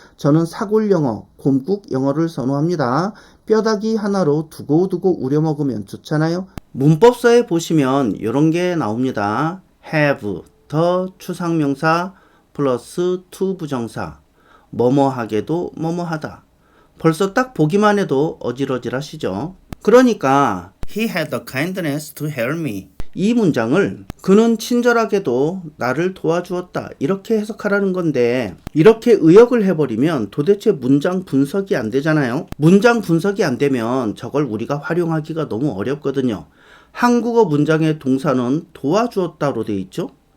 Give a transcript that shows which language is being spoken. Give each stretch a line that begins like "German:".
Korean: 저는 사골 영어, 곰국 영어를 선호합니다. 뼈다귀 하나로 두고두고 우려 먹으면 좋잖아요. 문법서에 보시면 이런 게 나옵니다. have, 더 추상명사 플러스 to 부정사, 뭐뭐하게도 뭐뭐하다. 벌써 딱 보기만 해도 어질어질하시죠? 그러니까
English: He had the kindness to help me.
Korean: 이 문장을 그는 친절하게도 나를 도와주었다 이렇게 해석하라는 건데 이렇게 의역을 해버리면 도대체 문장 분석이 안 되잖아요. 문장 분석이 안 되면 저걸 우리가 활용하기가 너무 어렵거든요. 한국어 문장의 동사는 도와주었다로 돼 있죠.